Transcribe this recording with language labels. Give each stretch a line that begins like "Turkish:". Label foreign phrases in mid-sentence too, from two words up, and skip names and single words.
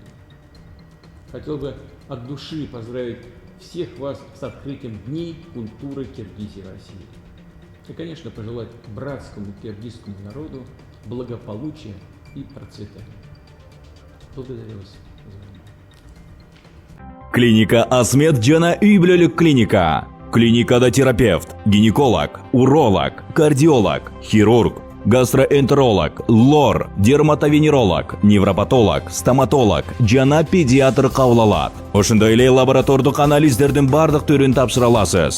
Russian: Хотел бы от души поздравить всех вас с открытием Дней культуры Киргизии России. И, конечно, пожелать братскому киргизскому народу благополучия и процветания. Благодарю вас за внимание.
Kyrgyz: Клиника Асмет Жана үй бүлөлүк клиника. Клиникада терапевт, гинеколог, уролог, кардиолог, хирург, гастроэнтеролог, лор, дерматовенеролог, невропатолог, стоматолог жана педиатр кабыл алат. Ошондой эле лаборатордук анализдердин бардык түрүн тапшыра аласыз.